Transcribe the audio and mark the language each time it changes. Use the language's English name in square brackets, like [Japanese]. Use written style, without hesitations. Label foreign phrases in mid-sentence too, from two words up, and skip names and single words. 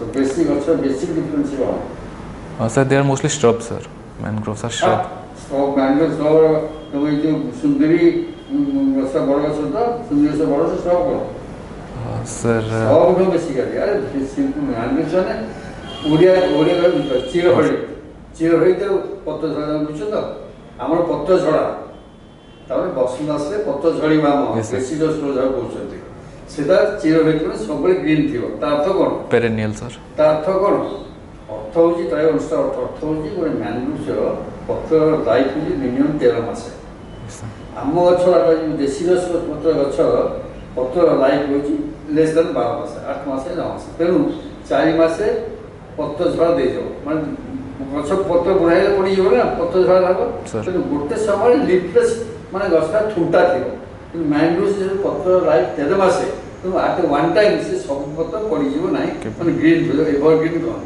[English] Basic difference for. Sir, they are mostly shrubs, sir. Mangroves are shrub. Mangroves Sundari Sir. Basically, simple mangroves [Odia] ଆମର ପତ୍ର ଝଡ଼ା ତାପରେ ବସନ୍ତ ଆସିଲେ ପତ୍ର ଝଡ଼ିବା ଡେସିଡସ୍ ଯାହା କହୁଛନ୍ତି ସେଟା ଚିର ହେଇଥିବ ସବୁବେଳେ ଗ୍ରୀନ୍ ଥିବ ତା ଅର୍ଥ କ'ଣ? [English] Perennial, sir. [Odia] ତା ଅର୍ଥ କ'ଣ? ଅର୍ଥ ହେଉଛି ପ୍ରାୟ ଅନୁସାର ଅର୍ଥ ହେଉଛି ଗୋଟେ ମ୍ୟାନଗ୍ରୋଭ୍ର ପତ୍ରର ଲାଇଫ୍ ହେଉଛି ମିନିମମ୍ 13 ମାସ। ଆମ ଗଛ ଡେସିଡସ୍ ପତ୍ର ଗଛ ପତ୍ରର ଲାଇଫ୍ ହେଉଛି [English] less than [Odia] 12 ମାସ 8 ମାସ 9 ମାସ ତେଣୁ 4 ମାସେ ପତ୍ର ଝଡ଼ା ଦେଇଯାଉ ମାନେ ଗଛ ପତ୍ର ବୁଢ଼ାଇଲେ ପଡ଼ିଯିବ ନା ପତ୍ର ଝଡ଼ା ହେବ ତେଣୁ ଗୋଟେ ସମୟରେ ଲିଫଲେସ୍ ମାନେ ଗଛଟା ଠୁଣ୍ଟା ଥିବ କିନ୍ତୁ ମ୍ୟାନଗ୍ରୋଭ୍ ପତ୍ର ଲାଇଫ୍ 13 ମାସେ ତେଣୁ [English] at one time [Odia] ସେ ସବୁ ପତ୍ର ପଡ଼ିଯିବ ନାହିଁ ମାନେ [English] green evergreen [Odia] କହନ୍ତି।